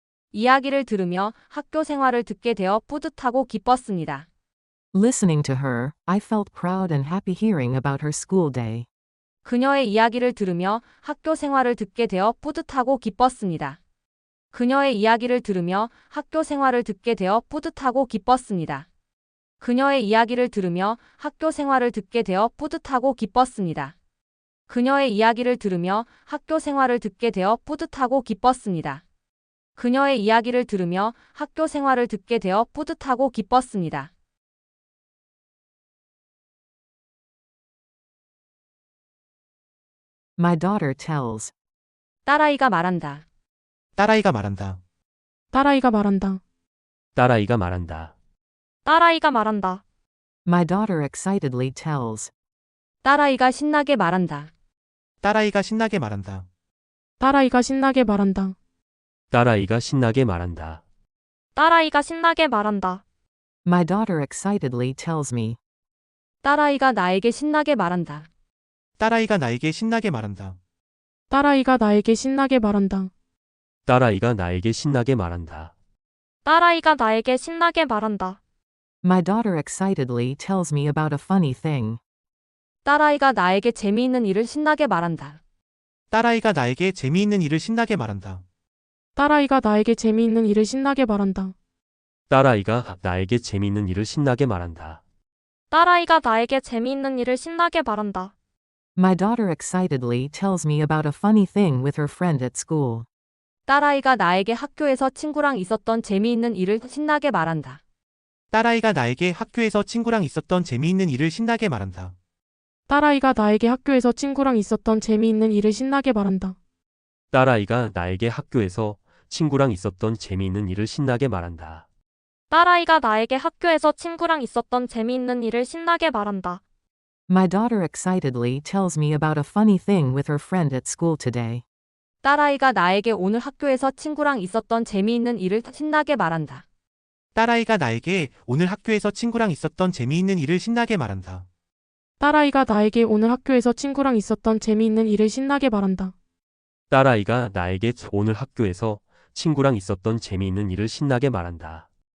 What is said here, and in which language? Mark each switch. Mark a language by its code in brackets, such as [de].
[ko] 이야기를 들으며 학교 생활을 듣게 되어 뿌듯하고 기뻤습니다. [en] Listening to her, I felt proud and happy hearing about her school day. [ko] 그녀의 이야기를 들으며 학교 생활을 듣게 되어 뿌듯하고 기뻤습니다. 그녀의 이야기를 들으며 학교 생활을 듣게 되어 뿌듯하고 기뻤습니다. 그녀의 이야기를 들으며 학교 생활을 듣게 되어 뿌듯하고 기뻤습니다. 그녀의 이야기를 들으며 학교 생활을 듣게 되어 뿌듯하고 기뻤습니다. 그녀의 이야기를 들으며 학교 생활을 듣게 되어 뿌듯하고 기뻤습니다. [en] My daughter tells. [ko] 딸아이가 말한다. 딸아이가 말한다. 딸아이가 말한다. 딸아이가 말한다. 딸아이가 말한다. [en] My daughter excitedly tells. [ko] 딸아이가 신나게 말한다. 딸아이가 신나게 말한다. 딸아이가 신나게 말한다. 딸아이가 신나게 말한다. 딸아이가 신나게 말한다. [en] My daughter excitedly tells me. [ko] 딸아이가 나에게 신나게 말한다. 딸아이가 나에게 신나게 말한다. 딸아이가 나에게 신나게 말한다. 딸아이가 나에게 신나게 말한다. 딸아이가 나에게 신나게 말한다. [en] My daughter excitedly tells me about a funny thing. [ko] 딸아이가 나에게 재미있는 일을 신나게 말한다. 딸아이가 나에게 재미있는 일을 신나게 말한다. 딸아이가 나에게 재미있는 일을 신나게 말한다. 딸아이가 나에게 재미있는 일을 신나게 말한다. 딸아이가 나에게 재미있는 일을 신나게 말한다. [en] My daughter excitedly tells me about a funny thing with her friend at school. [ko] 딸아이가 나에게 학교에서 친구랑 있었던 재미있는 일을 신나게 말한다. 딸아이가 나에게 학교에서 친구랑 있었던 재미있는 일을 신나게 말한다. 딸아이가 나에게 학교에서 친구랑 있었던 재미있는 일을 신나게 말한다. 딸아이가 나에게 학교에서 친구랑 있었던 재미있는 일을 신나게 말한다. 딸아이가 나에게 학교에서 친구랑 있었던 재미있는 일을 신나게 말한다. [en] My daughter excitedly tells me about a funny thing with her friend at school today. [ko] 딸아이가 나에게 오늘 학교에서 친구랑 있었던 재미있는 일을 신나게 말한다. 딸아이가 나에게 오늘 학교에서 친구랑 있었던 재미있는 일을 신나게 말한다. 딸아이가 나에게 오늘 학교에서 친구랑 있었던 재미있는 일을 신나게 말한다. 딸아이가 나에게 오늘 학교에서 친구랑 있었던 재미있는 일을 신나게 말한다.